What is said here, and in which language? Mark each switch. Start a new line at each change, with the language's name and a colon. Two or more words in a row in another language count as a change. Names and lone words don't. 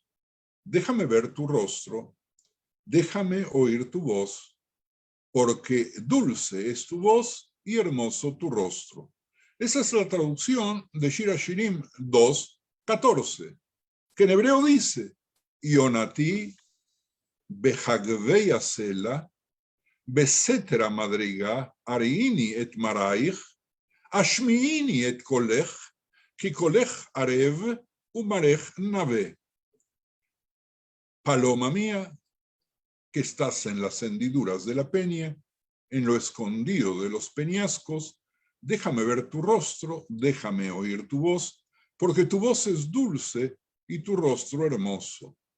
Spanish: Déjame ver tu rostro, déjame oír tu voz, porque dulce es tu voz y hermoso tu rostro. Esa es la traducción de Shir HaShirim 2.14, que en hebreo dice:
Hebrew: יונתי בחגוי הסלע, בסתר המדרגה, הראיני את מראיך, השמיעיני את קולך, כי קולך ערב ומראיך נאוה.
Spanish: Paloma mía, que estás en las hendiduras de la peña, en lo escondido de los peñascos, déjame ver tu rostro, déjame oír tu voz, porque tu voz es dulce y tu rostro hermoso.